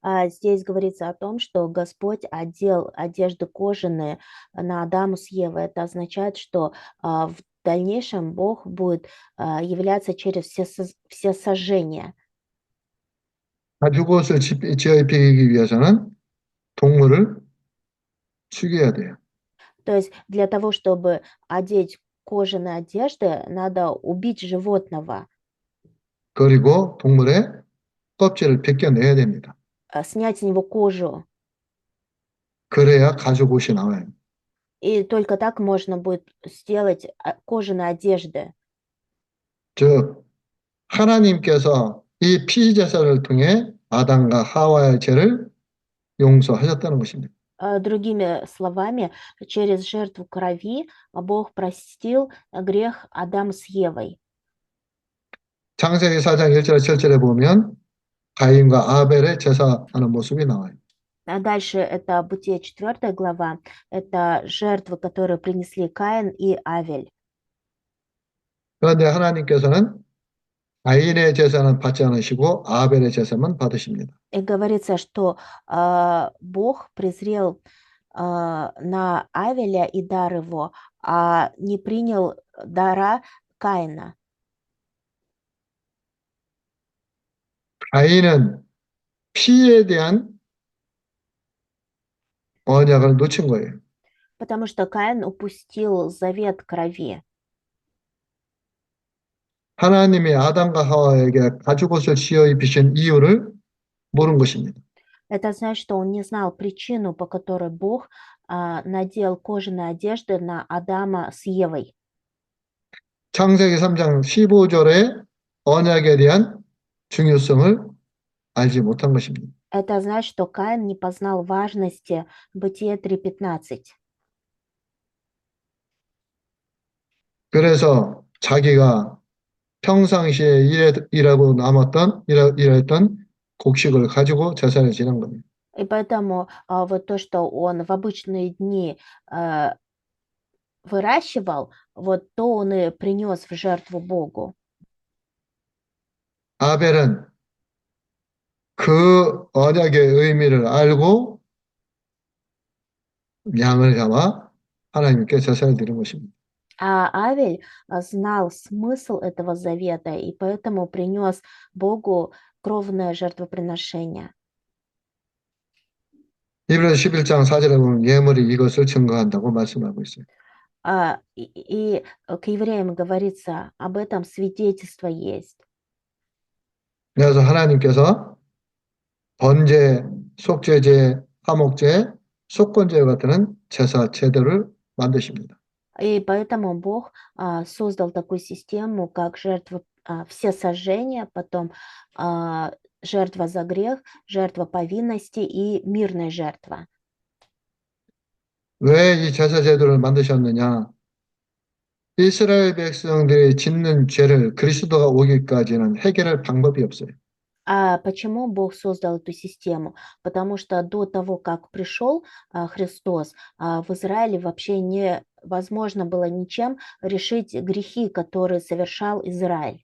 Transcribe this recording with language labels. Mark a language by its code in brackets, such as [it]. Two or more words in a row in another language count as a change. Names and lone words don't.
[ru] Здесь говорится о том, что Господь одел одежды кожаные на Адаму с Евой. Это означает, что в дальнейшем Бог будет являться через все сожжения. [ko] 가죽옷을 지어 입히기 위해서는 동물을 죽여야 돼요. [ru] То есть для того, чтобы одеть кожаные одежды, надо убить животного, [ko] 그리고 동물의 껍질을 벗겨내야 됩니다. [ru] снять с него кожу. [ko] 그래야 가죽옷이 나와요. [ru] И только так можно будет сделать кожаные одежды. [ko] 즉, 하나님께서 이 피제사를 통해 아담과 하와의 죄를 용서하셨다는 것입니다. [ru] Другими словами, через жертву крови Бог простил грех Адама с Евой. [ko] 창세기 4장 1절 7절에 보면 가인과 아벨의 제사하는 모습이 나와요. [ru] А дальше это Бытие 4 глава, это жертвы, которые принесли Каин и Авель. [ko] 그런데 하나님께서는 가인의 제사는 받지 않으시고 아벨의 제사만 받으십니다. [ru] И говорится, что Бог презрел на Авеля и дар его, а не принял дара Каина. [ko] 가인은 피에 대한 언약을 놓친 거예요. [ru] Потому что Каин упустил завет крови. [ko] 하나님이 아담과 하와에게 가죽옷을 지어 입히신 이유를 모른 것입니다. [ru] Это значит, что он не знал причину, по которой Бог надел кожаные одежды на Адама с Евой. [ko] 창세기 3장 15절의 언약에 대한 중요성을 알지 못한 것입니다. [ru] Это значит, что Каин не познал важности Бытие 3:15. [ko] 그래서 자기가 평상시에 일했던 곡식을 가지고 제사를 지낸 겁니다. [ru] И поэтому вот то, что он в обычные дни выращивал, вот то он и принес в жертву Богу. [ko] 아벨은 그 언약의 의미를 알고 양을 잡아 하나님께 제사를 드린 것입니다. [ru] А Авель знал смысл этого завета и поэтому принес Богу кровное жертвоприношение. [ko] 히브리서 11장 4절에 보면 예물이 이것을 증거한다고 말씀하고 있어요. [ru] И к евреям говорится, об этом свидетельство есть. [ko] 그래서 하나님께서 번제, 속죄제, 화목제, 속건제 같은 제사 제도를 만드십니다. [ru] И поэтому Бог создал такую систему, как жертва все сожжения, потом жертва за грех, жертва повинности и мирная жертва. [ko] 왜 이 제사 제도를 만드셨느냐? 이스라엘 백성들이 짓는 죄를 그리스도가 오기까지는 해결할 방법이 없어요. [ru] А почему Бог создал эту систему? Потому что до того, как пришел Христос, в Израиле вообще невозможно было ничем решить грехи, которые совершал Израиль.